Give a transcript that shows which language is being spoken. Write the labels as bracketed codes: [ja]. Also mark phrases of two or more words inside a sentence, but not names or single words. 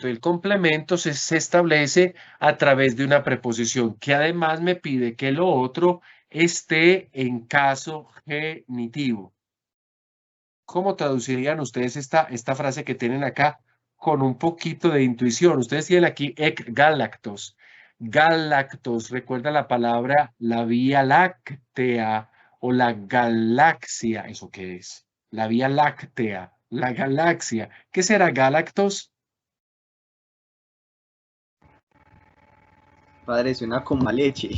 [es] El complemento se establece a través de una preposición que además me pide que lo otro esté en caso genitivo. ¿Cómo traducirían ustedes esta frase que tienen acá con un poquito de intuición? Ustedes tienen aquí [el] ec galactos. [es] Galactos, recuerda la palabra la Vía Láctea o la galaxia. ¿Eso qué es? La Vía Láctea, la galaxia. ¿Qué será galactos? Padre, suena como a leche.